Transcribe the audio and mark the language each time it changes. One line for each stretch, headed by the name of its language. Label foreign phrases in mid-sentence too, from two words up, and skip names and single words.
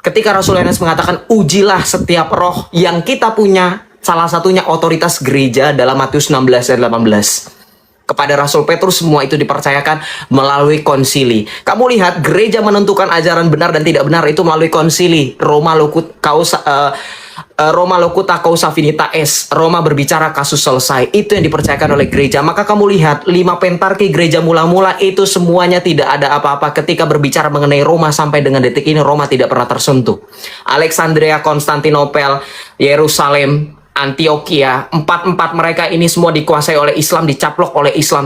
Indonesian: Ketika Rasul Yohanes mengatakan, ujilah setiap roh yang kita punya. Salah satunya otoritas gereja dalam Matius 16 ayat 18. Kepada Rasul Petrus semua itu dipercayakan melalui konsili. Kamu lihat, gereja menentukan ajaran benar dan tidak benar itu melalui konsili.
Latin: Roma locuta causa finita est.
Indonesian: Roma berbicara kasus selesai. Itu yang dipercayakan oleh gereja. Maka kamu lihat 5 pentarki gereja mula-mula itu semuanya tidak ada apa-apa. Ketika berbicara mengenai Roma sampai dengan detik ini, Roma tidak pernah tersentuh. Alexandria, Konstantinopel, Yerusalem, Antioquia, 4 mereka ini semua dikuasai oleh Islam, dicaplok oleh Islam.